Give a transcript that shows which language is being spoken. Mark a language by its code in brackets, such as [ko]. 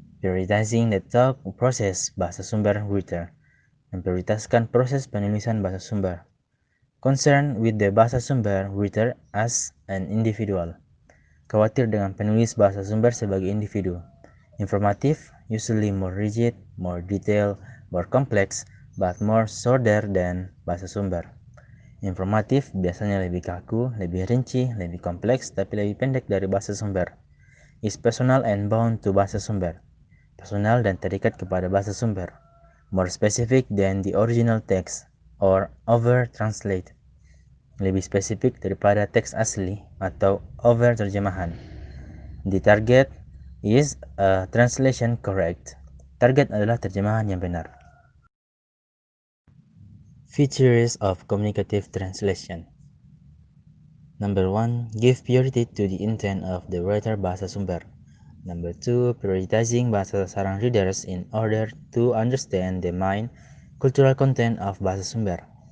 [en] Prioritizing the thought process bahasa sumber writer. [id] Memprioritaskan proses penulisan bahasa sumber. [en] Concern with the bahasa sumber writer as an individual. [id] Khawatir dengan penulis bahasa sumber sebagai individu. [en] Informatif, usually more rigid, more detailed, more complex, but more shorter than bahasa sumber. [id] Informatif biasanya lebih kaku, lebih rinci, lebih kompleks, tapi lebih pendek dari bahasa sumber. [en] Is personal and bound to bahasa sumber. [id] Personal dan terikat kepada bahasa sumber. [en] More specific than the original text, or over-translate. [id] lebih spesifik daripada teks asli atau over terjemahan. [en] The target is a translation correct. [id] Target adalah terjemahan yang benar. [en] Features of communicative translation. Number 1, give priority to the intent of the writer bahasa sumber. Number 2, prioritizing bahasa sasaran readers in order to understand the main cultural content of bahasa sumber.